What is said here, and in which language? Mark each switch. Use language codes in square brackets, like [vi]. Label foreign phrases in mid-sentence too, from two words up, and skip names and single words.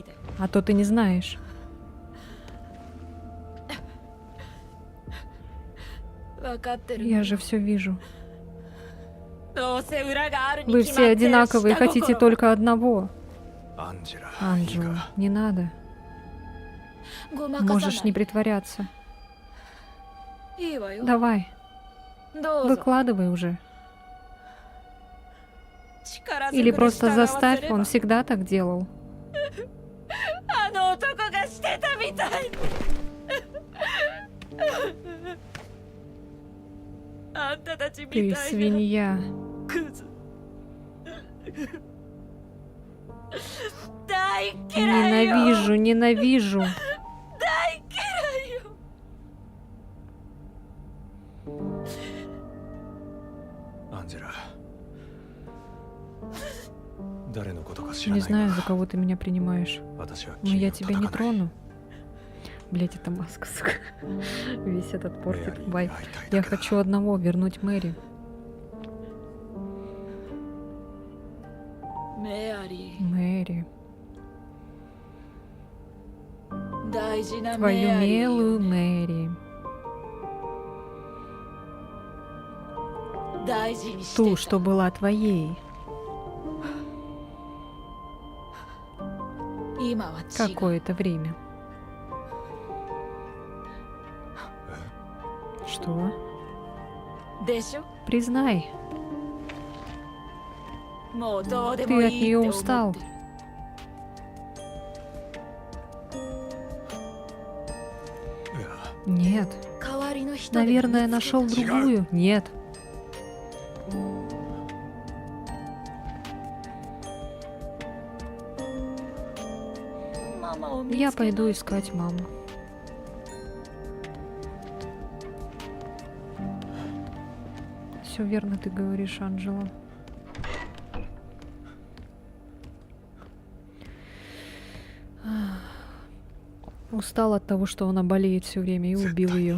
[ru] А то ты не знаешь. Я же все вижу. Вы все одинаковые, хотите только одного. Анджела. Анджела, не надо. [ja] ごまかさない。 [ru] Можешь не притворяться. [ja] いいわよ。 [ru] Давай, [ja] どうぞ。 [ru] выкладывай уже. [ja] 力ずく [ru] Или [ja] で [ru] просто [ja] 従わせ [ru] заставь, [ja] れば [ru] он всегда так делал. [ja] あの男がしてたみたい。あんたたちみ [ru] Ты [ja] たいな [ru] свинья. [ja] クズ。大嫌いよ。 [ru] Ненавижу, ненавижу. [ja] 大嫌いよ。アンジェラ。誰のことか知ら [ru] Не [ja] ない [ru] знаю, [ja] が [ru] за кого ты меня принимаешь. [ja] 私は [ru] Но [ja] 君 [ru] я [ja] を [ru] тебя не [ja] 叩かない [ru] трону. Блять, это маска, сука. Весь этот [ja] メア [ru] портит [ja] リーに [ru] вайб. [ja] 会いたい [ru] Я [ja] だけだ [ru] хочу одного, вернуть Мэри. [ja] メアリ [ru] Мэри. [ja] ー、大事な [ru] Твою [ja] メアリーよ [ru] милую Мэри. [ja] 大事にして [ru] Ту, [ja] た。 [ru] что была твоей. [ja] 今は違う。 [ru] Какое-то время. Что? [ja] でしょ。 [ru] Признай, [ja] もうどうで [ru] ты [ja] も [ru] от [ja] いい [ru] нее [ja] って [ru] устал. [ja] 思ってる。いや [ru] Нет. [ja] 代わりの人でも見つけた [ru] Наверное, нашел другую. Нет. [ja] ママを見つけ [ru] Я [ja] ない [ru] пойду искать маму. Все верно ты говоришь, Анджела. Устал от того, что она болеет все время и убил ее.